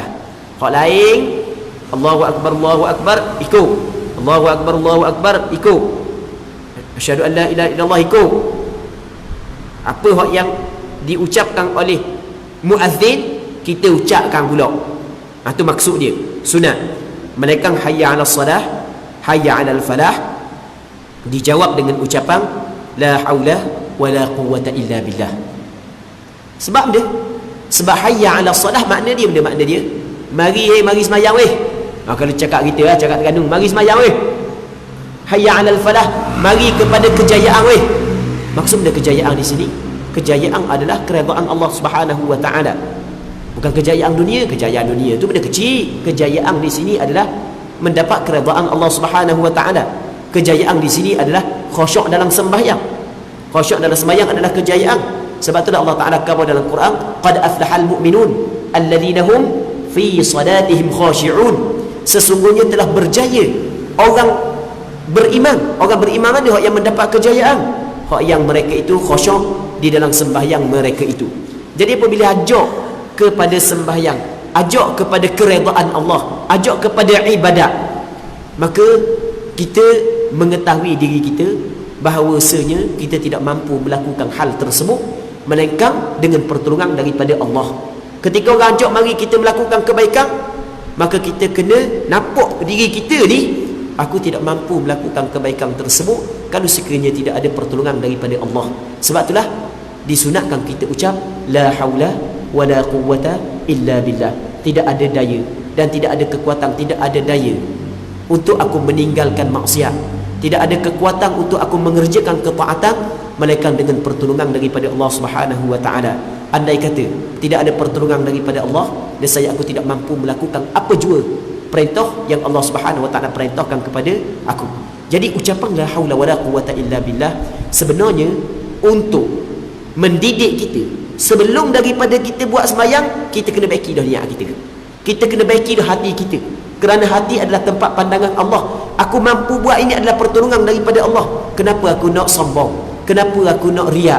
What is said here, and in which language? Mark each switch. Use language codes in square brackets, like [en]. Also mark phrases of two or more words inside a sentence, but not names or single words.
[ms] Hak lain [ar] الله أكبر ikut, الله أكبر ikut, أشهد أن لا إله إلا الله ikut. [ms] Apa hak yang diucapkan oleh muazzin kita ucapkan pula. Itu maksud dia, sunat. Melainkan [ar] حي على الصلاة حي على الفلاح [ms] dijawab dengan ucapan [ar] لا حول ولا قوة إلا بالله. [ms] Sebab dia, sebab [ar] حي على الصلاة [ms] makna dia, benda makna dia mari semayang weh. Kalau cakap kita lah, cakap Terengganu, mari semayang weh. [ar] حي على الفلاح, [ms] mari kepada kejayaan weh. Maksud benda kejayaan di sini, kejayaan adalah keredaan Allah [ar] سبحانه وتعالى. [ms] Bukan kejayaan dunia. Kejayaan dunia itu benda kecil. Kejayaan di sini adalah mendapat keredaan Allah [ar] سبحانه وتعالى. [ms] Kejayaan di sini adalah khusyuk dalam sembahyang. Khusyuk dalam sembahyang adalah kejayaan. Sebab itulah Allah Taala kata dalam Quran, [ar] قد أفلح المؤمنون الذين هم في صلاتهم خاشعون. [ms] Sesungguhnya telah berjaya orang beriman. Orang beriman adalah orang yang mendapat kejayaan, orang yang mereka itu khusyuk di dalam sembahyang mereka itu. Jadi apabila ajak kepada sembahyang, ajak kepada keredaan Allah, ajak kepada ibadat, maka kita mengetahui diri kita bahawasanya kita tidak mampu melakukan hal tersebut melainkan dengan pertolongan daripada Allah. Ketika orang ajak mari kita melakukan kebaikan, maka kita kena nampak diri kita ni, aku tidak mampu melakukan kebaikan tersebut kalau sekiranya tidak ada pertolongan daripada Allah. Sebab itulah disunatkan kita ucap [ar] لا حول ولا قوة إلا بالله. [ms] Tidak ada daya dan tidak ada kekuatan, tidak ada daya untuk aku meninggalkan maksiat, tidak ada kekuatan untuk aku mengerjakan ketaatan melainkan dengan pertolongan daripada Allah [ar] سبحانه وتعالى. [ms] Andai kata tidak ada pertolongan daripada Allah, nescaya aku tidak mampu melakukan apa jua perintah yang Allah [ar] سبحانه وتعالى [ms] perintahkan kepada aku. Jadi ucapan [ar] لا حول ولا قوة إلا بالله [ms] sebenarnya untuk mendidik kita. Sebelum daripada kita buat sembahyang, kita kena baiki dah niat kita. Kita kena baiki dah hati kita. Kerana hati adalah tempat pandangan Allah. Aku mampu buat ini adalah pertolongan daripada Allah. Kenapa aku nak sombong? Kenapa aku nak riak?